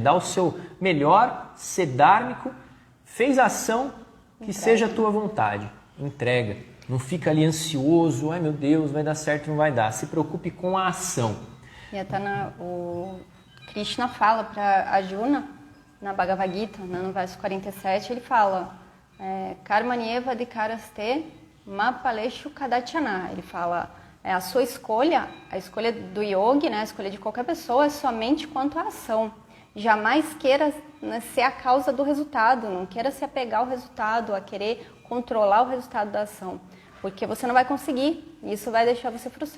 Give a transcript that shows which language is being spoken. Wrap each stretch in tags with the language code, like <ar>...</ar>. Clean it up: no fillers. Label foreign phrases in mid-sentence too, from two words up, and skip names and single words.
<pt>Dar o seu melhor, ser dármico, fez a ação que seja a tua vontade. Entrega. Não fica ali ansioso, ai meu Deus, vai dar certo, não vai dar. Se preocupe com a ação. E até o Krishna fala para Arjuna, na Bhagavad Gita, no verso 47, ele fala</pt> <sa>कर्मण्येव अधिकारस्ते मा फलेषु कदाचन.</sa> <pt>Ele fala, a sua escolha, a escolha do yogi, né, a escolha de qualquer pessoa é somente quanto à ação. Jamais queira, né, ser a causa do resultado, não queira se apegar ao resultado, a querer controlar o resultado da ação, porque você não vai conseguir, isso vai deixar você frustrado.</pt>